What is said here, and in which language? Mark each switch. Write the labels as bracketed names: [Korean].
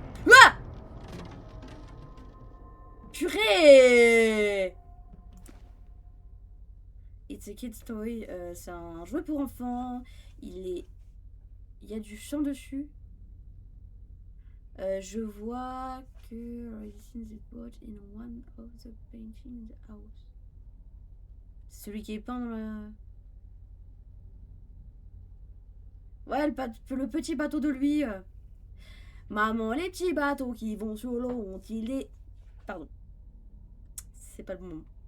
[French] Ah! Purée! [English] It's a kid's toy. [French] C'est un jouet pour enfants. Il y a du chant dessus. Je vois que [English] it's in the boat in one of the paintings in the house. [French] Celui qui est peint dans la... Ouais, le petit bateau de lui. Maman, les petits bateaux qui vont sur l'eau ont-ils des... Pardon. C'est pas le bon moment.